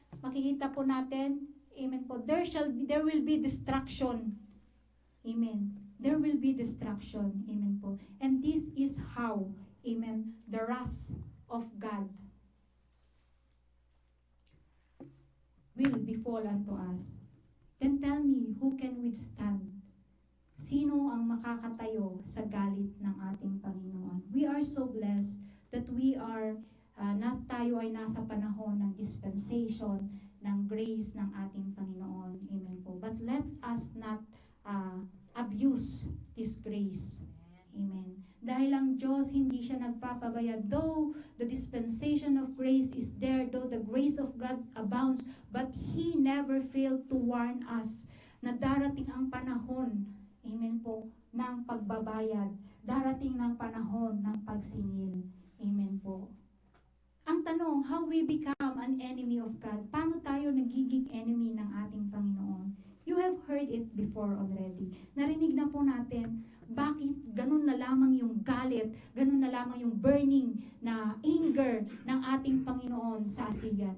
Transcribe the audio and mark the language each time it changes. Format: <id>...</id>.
<tl>Makikita po natin,</tl> <en>amen po, there will be destruction. Amen. There will be destruction. Amen po. And this is how, amen, the wrath of God will befall unto us. Then tell me, who can withstand?</en> <tl>Sino ang makakatayo sa galit ng ating Panginoon?</tl> <en>We are so blessed that we are,</en> <tl>tayo ay nasa panahon ng dispensation, ng grace ng ating Panginoon.</tl> <en>Amen po. But let us not abuse this grace. Amen.</en> <tl>Dahil ang Diyos hindi siya nagpapabayad.</tl> <en>Though the dispensation of grace is there, though the grace of God abounds, but He never failed to warn us</en> <tl>na darating ang panahon,</tl> <en>amen po,</en> <tl>ng pagbabayad. Darating ng panahon ng pagsingil. Amen po. Ang tanong,</tl> <en>how we become an enemy of God?</en> <tl>Paano tayo nagiging enemy ng ating Panginoon?</tl> <en>You have heard it before already.</en> <tl>Narinig na po natin, bakit ganun na lamang yung galit, ganun na lamang yung burning na anger ng ating Panginoon sa Assyrian?</tl>